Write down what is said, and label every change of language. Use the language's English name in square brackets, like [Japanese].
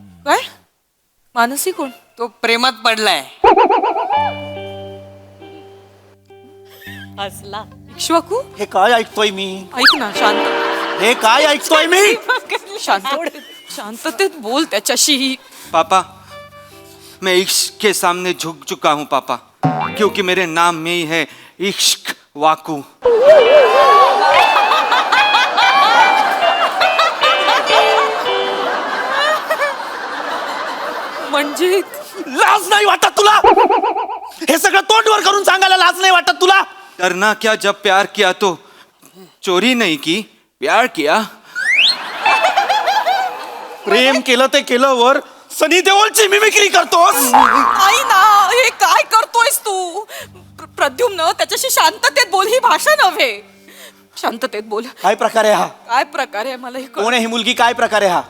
[Marathi] काय मानसी कोण? तो प्रेमात पडलाय. हसला. इक्ष्वाकू हे काय ऐकतोय मी? ऐक ना, शांत हे काय ऐकतोय मी? शांततेत बोल त्याच्याशी. [Hindi] पापा, मैं इश्क के सामने झुक चुका हूँ पापा, क्योंकि मेरे नाम में ही है इश्क वाकू. [Marathi] म्हणजे लाज नाही वाटत तुला? हे सगळं तोंडवर करून सांगायला लाज नाही वाटत तुला? [Hindi] डरना क्या, जब प्यार किया तो चोरी नहीं की, प्यार किया. [Marathi] प्रेम केलं ते केलं वर सनी देओलची मिमिक्री करतोस. नाही ना, हे काय करतोयस तू? प्रद्युम्न, त्याच्याशी शांततेत बोल. ही भाषा नव्हे. शांततेत बोल. काय प्रकार आहे हा? काय प्रकार आहे मला हे कळ- कोण आहे ही मुलगी? काय प्रकार आहे हा?